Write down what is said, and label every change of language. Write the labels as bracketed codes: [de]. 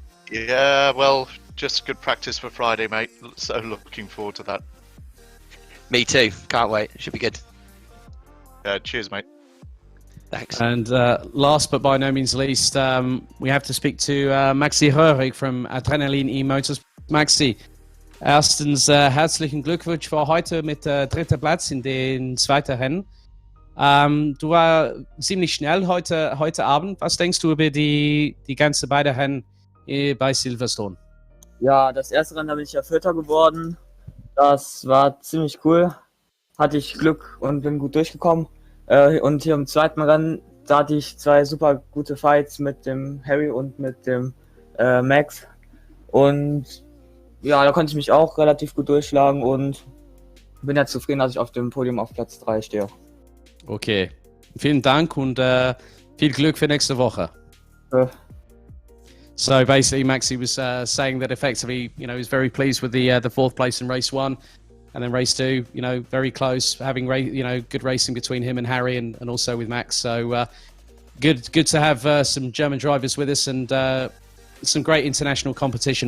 [en] Yeah, well, just good practice for Friday, mate. So looking forward to that. Me too. Can't wait. Should be good. Cheers, mate. Thanks. And last but by no means least, we have to speak to Maxi Röhrig from Adrenalin E-Motors. [de] Maxi, erstens herzlichen Glückwunsch für heute mit dritter Platz in den zweiten Rennen. Du war ziemlich schnell heute Abend. Was denkst du über die ganze beiden Rennen bei Silverstone? Ja, das erste Rennen, da bin ich ja Vierter geworden. Das war ziemlich cool. Hatte ich Glück und bin gut durchgekommen. Und hier im zweiten Rennen, da hatte ich 2 super gute Fights mit dem Harry und mit dem Max. Und ja, da konnte ich mich auch relativ gut durchschlagen und bin ja zufrieden, dass ich auf dem Podium auf Platz 3 stehe. Okay, vielen Dank und viel Glück für nächste Woche. [en] So basically, Maxi was saying that effectively, he's very pleased with the 4th place in race 1. And then race 2, very close, having good racing between him and Harry and also with Max. So good to have some German drivers with us and some great international competition.